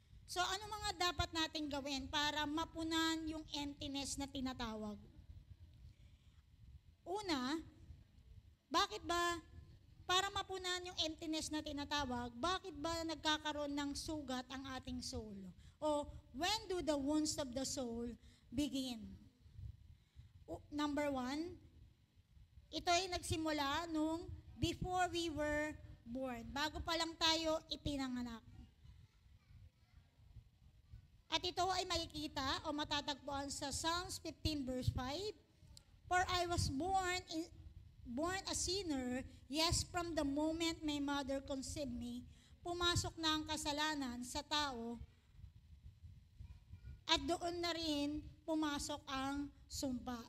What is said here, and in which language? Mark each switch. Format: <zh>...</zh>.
<tl>So ano mga dapat natin gawin para mapunan yung emptiness na tinatawag? Una, bakit ba, para mapunan yung emptiness na tinatawag, bakit ba nagkakaroon ng sugat ang ating soul?</tl> <en>O when do the wounds of the soul begin?</en> <tl>Number 1, ito ay nagsimula nung</tl> <en>before we were born.</en> <tl>Bago pa lang tayo ipinanganak. At ito ay makikita o matatagpuan sa Psalms 15 verse 5.</tl> <en>For I was born a sinner, yes, from the moment my mother conceived me,</en> <tl>pumasok na ang kasalanan sa tao at doon na rin pumasok ang sumpa.</tl>